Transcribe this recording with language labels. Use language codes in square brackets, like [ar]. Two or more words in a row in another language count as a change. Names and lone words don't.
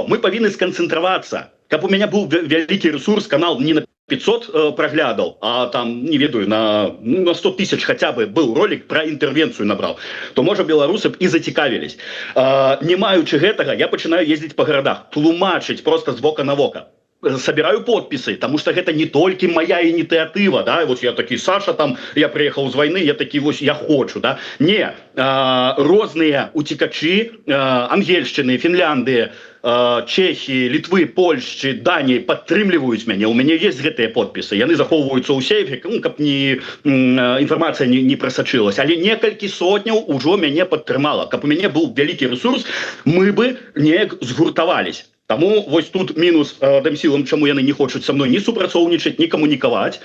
[be] Мы павінны сканцэнтравацца. Каб у мяне быў вялікі ресурс, канал не на 500 праглядаў, а там, не ведаю, на 100 тысяч хаця бы быў ролик пра інтэрвенцыю набраў, то, можа, беларусы б і зацікавілись. Не маючы гэтага, я пачынаю ездзіць па гарадах, тлумачыць просто з вока на вока. [ru] собираю подписы, потому что это не только моя инициатива, да, вот я такой, Саша, там, я приехал с войны, я такой, вот, я хочу, да, не, разные утекачи, Ангельщины, Финляндии, Чехии, Литвы, Польши, Дании подтрымливают меня, у меня есть [be] гэтыя подписы, яны захоўваюцца ў сейфе, ну, каб не, [ru] информация не просочилась, [be] але некалькі сотняў ужо мяне падтрымала, каб у мяне был вялікі ресурс, мы бы неяк згуртавались. Таму вось тут мінус дэмсілам, чаму яны не хочуць са мной ні супрацоўнічаць, ні камунікаваць.